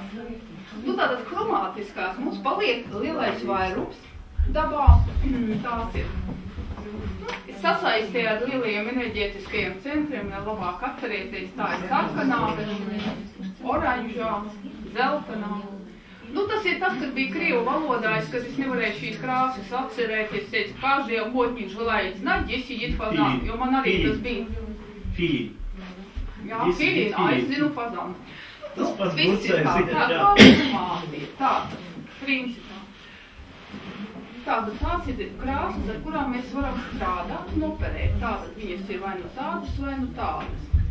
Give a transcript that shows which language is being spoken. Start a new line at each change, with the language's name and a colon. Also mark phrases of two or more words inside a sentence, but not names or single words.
Latvian: Nu, tātad kromātiskās mums paliek lielais vairums dabā, tās ir sasaistē ar lielajiem enerģētiskajiem centriem, ja labāk atcerēties, tā ir sarkanā, oranžā, zeltanā. Nu, tas ir tas, kas bija krievu valodājs, kad es nevarēju šīs krāsas atcerēties, es teicu,
Russian: каждый охотник желает знать, где сидит фазан,
Latvian: jo man arī tas bija. Filin. Jā, filin, es zinu fazanu. Tas pats Viss ir bucējs, tā, jā. tātad, principā. Tātad tās ir krāsas, ar kurām mēs varam strādāt un operēt. Tātad viņas ir vai nu tādas, vai nu tādas.